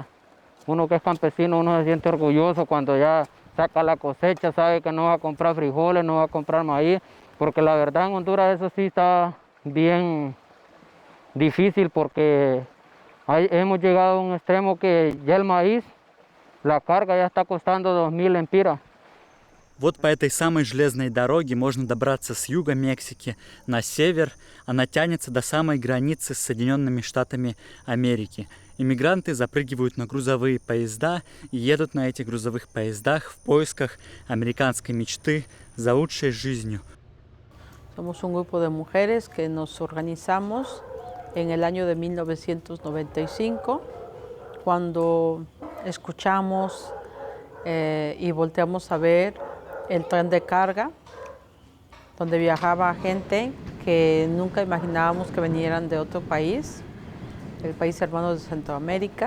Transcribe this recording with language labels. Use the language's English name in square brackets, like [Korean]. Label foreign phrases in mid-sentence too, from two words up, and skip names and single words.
[Spanish] Uno que es campesino, uno se siente orgulloso cuando ya saca la cosecha, sabe que no va a comprar frijoles, no va a comprar maíz, porque la verdad en Honduras eso sí está bien difícil, porque hemos llegado a un extremo que ya el maíz, la carga ya está costando 2.000 lempiras. [Russian] Вот по этой самой железной дороге можно добраться с юга Мексики на север. Она тянется до самой границы с Соединенными Штатами Америки. Иммигранты запрыгивают на грузовые поезда и едут на этих грузовых поездах в поисках американской мечты за лучшей жизнью. [Spanish] Somos un grupo de mujeres que nos organizamos en el año de 1995, cuando escuchamos y volteamos a ver el tren de carga, donde viajaba gente que nunca imaginábamos que vinieran de otro país, el país hermano de Centroamérica.